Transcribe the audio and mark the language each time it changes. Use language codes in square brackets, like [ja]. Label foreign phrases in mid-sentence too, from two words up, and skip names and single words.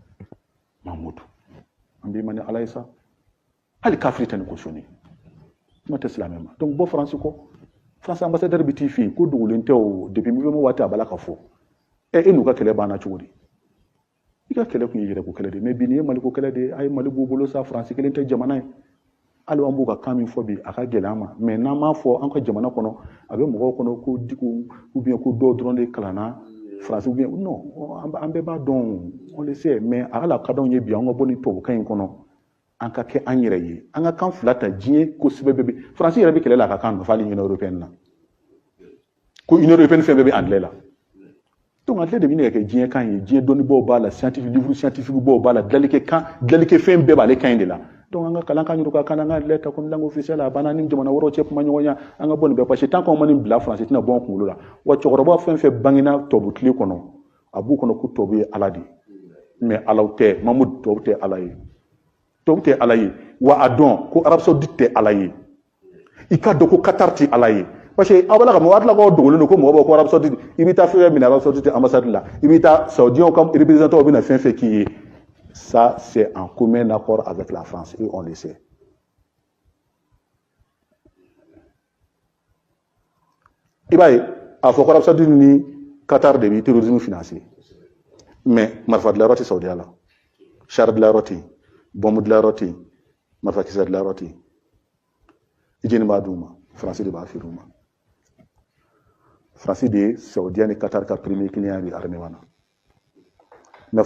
[bm] an b'i ma ni ala ye sa hali kafiri tɛ nin cautionner kuma tɛ silamɛ ma donc bɔ France kɔ France ambassadeur bɛ t'i fɛ yen ko dogolen tɛ o depuis Mouvement waati a b'a la ka fɔ e n'u ka kɛlɛ banna cogo di i ka kɛlɛ tun ye yɛrɛko kɛlɛ de mais bi nin ye Maliko kɛlɛ de ye a ye Mali b'u bolo sa France kelen tɛ jamana ye hali an b'u ka kan min fɔ bi a ka gɛlɛn an ma mais n'an m'a fɔ an ka jamana kɔnɔ a bɛ mɔgɔw kɔnɔ ko Diko [fr] ou bien [bm] ko dɔw dɔrɔn de kalanna France [fr] ou bien non [bm] an bɛɛ b'a dɔn [fr] on le sait mais [bm] a ala ka d'anw ye bi an ka bɔ ni tubabukan in kɔnɔ an ka kɛ an yɛrɛ ye an ka kan fila ta diɲɛ kosɛbɛ bɛɛ bɛ France yɛrɛ bɛ kɛlɛ la a ka kan nɔfɛ hali Union européenne na ko Union européenne fɛn bɛɛ bɛ anglais la donc anglais de bɛ ɲini ka kɛ diɲɛ kan ye diɲɛ dɔnnibaaw b'a la [fr] livre scientifique [bm] baw b'a la dilanlikɛ fɛn bɛɛ b'ale kan in [fr] de la donc [bm] an ka kalan kan ɲini ka kan an ka anglais ta [fr] comme langue officielle [bm] a banna ni jamana wɛrɛw cɛ kuma ɲɔgɔnya an ka bɔ nin bɛɛ [fr] parce que tant qu'on [bm] ma nin bila France tɛna bɔ an kunkolo la wa cɛkɔrɔba fɛn fɛn bangena tubabu tile kɔnɔ a b'u kɔnɔ ko tubabu ye ala de ye mais alaw tɛ Mamadou tubabu tɛ ala ye tubabu tɛ ala ye wa a dɔn ko Arabie Saoudite tɛ ala ye i ka dɔn ko Qatar tɛ ala ye [fr] parce que [bm] aw b'a la ka mɔgɔ hakili la k'aw dogolen don ko mɔgɔ b'a ko Arabie Saoudite i bɛ taa fɛn fɛn minɛ Arabie Saoudite ambassade la i bɛ taa Saoudiens ka représentants bɛ na fɛn fɛn k'i ye [fr] ça c'est en commun accord avec la France et on le sait [bm] i b'a ye a fɔ ko Arabie Saoudite ni Qatar de bɛ terrorisme financer mais marifa dilayɔrɔ tɛ Saudiya la char dilayɔrɔ tɛ yen bombe dilayɔrɔ tɛ yen marifakisɛ dilayɔrɔ tɛ yen i jɛni b'a d'u ma France de b'a feere u ma France de ye Saudiya ni Qatar ka [fr] premier client [bm] ye armée na mais